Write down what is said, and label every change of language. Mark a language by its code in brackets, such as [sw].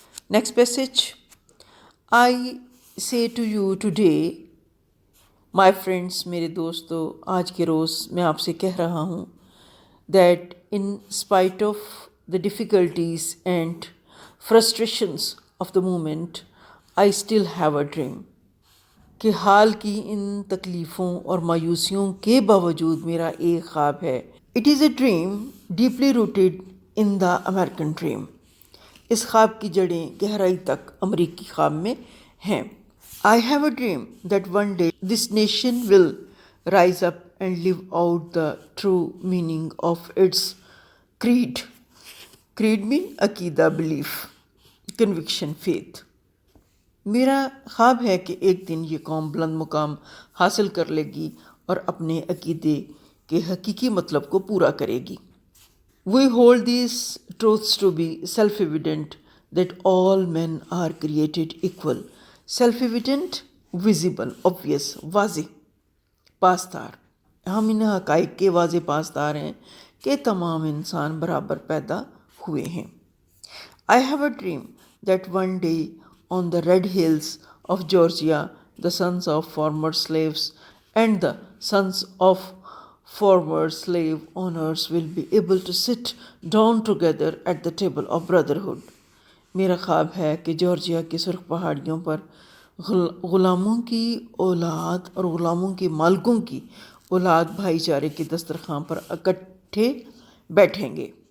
[en] Next passage: I say to you today, my friends, [ur] میرے دوستو, آج کے روز میں آپ سے کہہ رہا ہوں, [en] that in spite of the difficulties and frustrations of the moment, I still have a dream. [ur] کہ حال کی ان تکلیفوں اور مایوسیوں کے باوجود میرا ایک خواب ہے. [en] It is a dream deeply rooted in the American dream. [ur] اس خواب کی جڑیں گہرائی تک امریکی خواب میں ہیں. [en] I have a dream that one day this nation will rise up and live out the true meaning of its creed. Creed mean عقیدہ, belief, conviction, faith. [ur] میرا خواب ہے کہ ایک دن یہ قوم بلند مقام حاصل کر لے گی اور اپنے عقیدے کے حقیقی مطلب کو پورا کرے گی. [en] We hold these truths to be self-evident that all men are created equal. Self-evident, visible, obvious, [ur] واضح, پاسدار. ہم ان حقائق کے واضح پاسدار ہیں کہ تمام انسان برابر پیدا ہوئے ہیں. [en] I have a dream that one day on the red hills of Georgia, the sons of former slaves and the sons of former slave owners will be able to sit down together at the table of brotherhood. [ur] میرا خواب ہے کہ Georgia کی سرخ پہاڑیوں پر غلاموں کی اولاد اور غلاموں کے مالکوں کی اولاد بھائی چارے کے دسترخوان پر اکٹھے بیٹھیں گے.